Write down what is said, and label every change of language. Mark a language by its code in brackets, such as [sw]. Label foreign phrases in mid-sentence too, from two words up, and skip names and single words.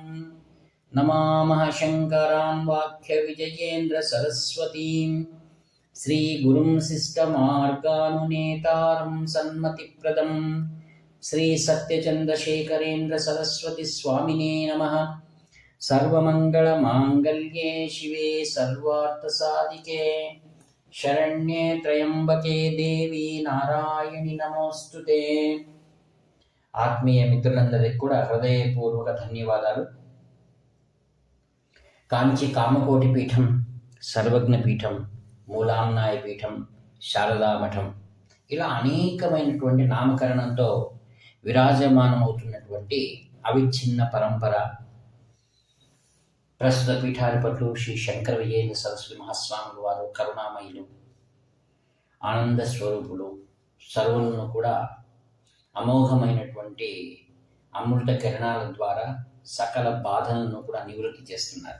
[sa] नमामः शङ्करां वाक्यविजयेन्द्रसरस्वतीं श्रीगुरुं शिष्टमार्गानुनेतारं सन्मतिप्रदं श्रीसत्यचन्द्रशेखरेन्द्रसरस्वतीस्वामिने नमः। सर्वमङ्गलमाङ्गल्ये शिवे सर्वार्थसाधिके शरण्ये त्र्यम्बके देवी नारायणि नमोऽस्तुते। [te] ఆత్మీయ మిత్రులందరికీ కూడా హృదయపూర్వక ధన్యవాదాలు. కాంచి కామకోటి పీఠం, సర్వజ్ఞ పీఠం, మూలాంనాయ పీఠం, శారదామఠం ఇలా అనేకమైనటువంటి నామకరణంతో విరాజమానమవుతున్నటువంటి అవిచ్ఛిన్న పరంపర ప్రస్తుత పీఠాధిపతులు శ్రీ శంకర విజయేంద్ర సరస్వతి మహాస్వాములు వారు కరుణామయులు, ఆనంద స్వరూపులు, సర్వులను కూడా అమోఘమైనటువంటి అమృత కిరణాల ద్వారా సకల బాధలను కూడా నివృత్తి చేస్తున్నారు.